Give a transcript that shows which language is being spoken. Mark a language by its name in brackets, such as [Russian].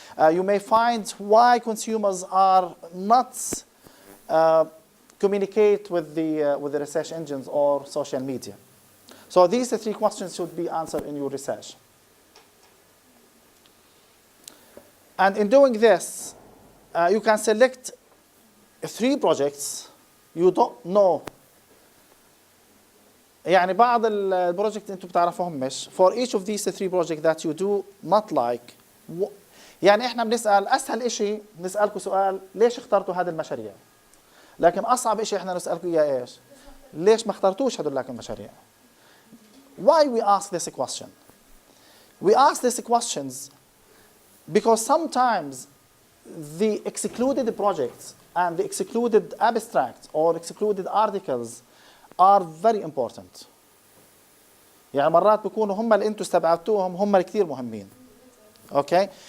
[English] You may find why consumers are not communicate with the research engines or social media. So these 3 questions should be answered in your research. And in doing this, you can select 3 projects you don't know. [Arabic] يعني بعض البروجكت انتم بتعرفوهمش. [English] For each of these 3 projects that you do not like, [Arabic] يعني احنا بنسأل اسهل شيء بنسألكم سؤال ليش اخترتوا هذه المشاريع؟ لكن اصعب شيء احنا نسألكم اياه ايش؟ ليش ما اخترتوش هذول المشاريع؟ [English] Why we ask this question? We ask these questions because sometimes the excluded projects and the excluded abstracts or excluded articles are very important. [Arabic] يعني مرات بيكونوا هم اللي انتم استبعدتوهم هم اللي كثير مهمين. Okay?